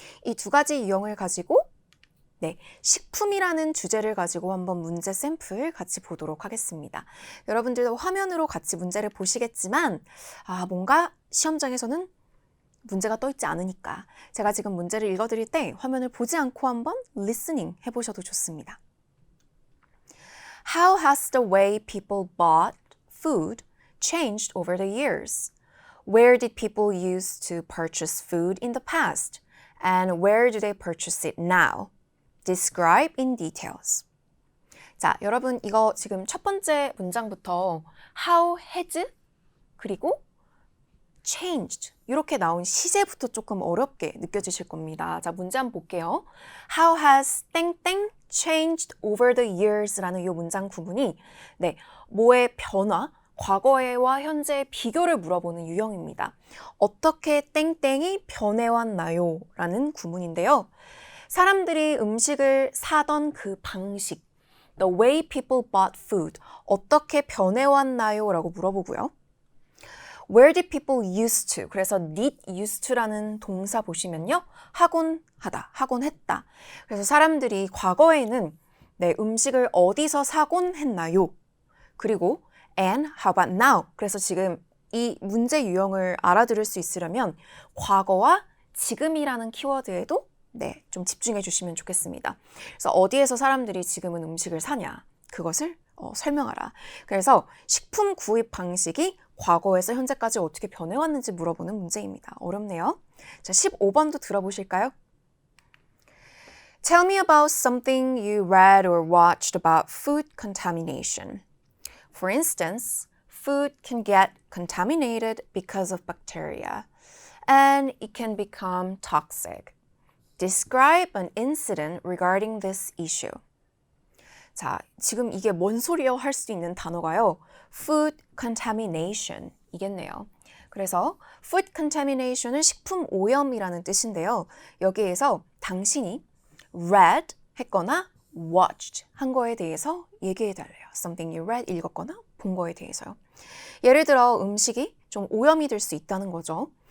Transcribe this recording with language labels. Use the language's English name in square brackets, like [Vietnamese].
[Korean] 이 두 가지 유형을 가지고 식품이라는 주제를 가지고 한번 문제 샘플 같이 보도록 하겠습니다. 여러분들도 화면으로 같이 문제를 보시겠지만 뭔가 시험장에서는 문제가 떠 있지 않으니까 제가 지금 문제를 읽어드릴 때 화면을 보지 않고 한번 listening 해보셔도 좋습니다. [English] How has the way people bought food changed over the years? Where did people use to purchase food in the past? And where do they purchase it now? Describe in details. [Korean] 자, 여러분 이거 지금 첫 번째 문장부터 how has 그리고 changed 이렇게 나온 시제부터 조금 어렵게 느껴지실 겁니다. 자, 문제 한번 볼게요. [English] How has 땡땡 changed over the years [Korean] 라는 이 문장 구문이 뭐의 변화, 과거와 현재의 비교를 물어보는 유형입니다. 어떻게 땡땡이 변해왔나요? 라는 구문인데요. 사람들이 음식을 사던 그 방식, [English] the way people bought food, [Korean] 어떻게 변해왔나요? 라고 물어보고요. [English] Where did people used to? [Korean] 그래서 did used to라는 동사 보시면요. 하곤 하다, 하곤 했다. 그래서 사람들이 과거에는 음식을 어디서 사곤 했나요? 그리고 [English] and how about now? [Korean] 그래서 지금 이 문제 유형을 알아들을 수 있으려면 과거와 지금이라는 키워드에도 좀 집중해 주시면 좋겠습니다. 그래서 어디에서 사람들이 지금은 음식을 사냐? 그것을 설명하라. 그래서 식품 구입 방식이 과거에서 현재까지 어떻게 변해왔는지 물어보는 문제입니다. 어렵네요. 자, 15번도 들어보실까요? [English] Tell me about something you read or watched about food contamination. For instance, food can get contaminated because of bacteria, and it can become toxic. Describe an incident regarding this issue. [Korean] 자, 지금 이게 뭔 소리요? 할 수 있는 단어가요. Food contamination 이겠네요. 그래서 food contamination은 식품 오염이라는 뜻인데요. 여기에서 당신이 read 했거나 watched 한 거에 대해서 얘기해달래요. [English] Something you read, [Korean] 읽었거나 본 거에 대해서요. 예를 들어 음식이 좀 오염이 될 수 있다는 거죠.